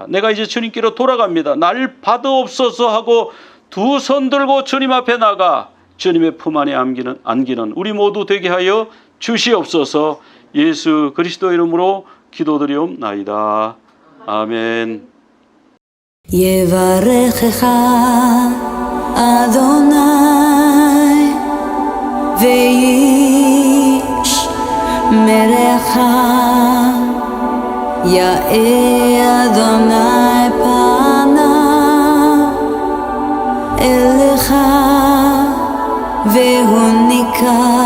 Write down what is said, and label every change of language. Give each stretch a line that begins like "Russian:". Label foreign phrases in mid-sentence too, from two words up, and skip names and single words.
Korean: 내가 이제 주님께로 돌아갑니다. 날 받으옵소서 하고 두 손 들고 주님 앞에 나가 주님의 품 안에 안기는 우리 모두 되게 하여 주시옵소서. 예수 그리스도 이름으로 기도드리옵나이다. 아멘.
Hebrew: יברכך אדוני וישמרך, יאר אדוני פניו אליך והוניקה,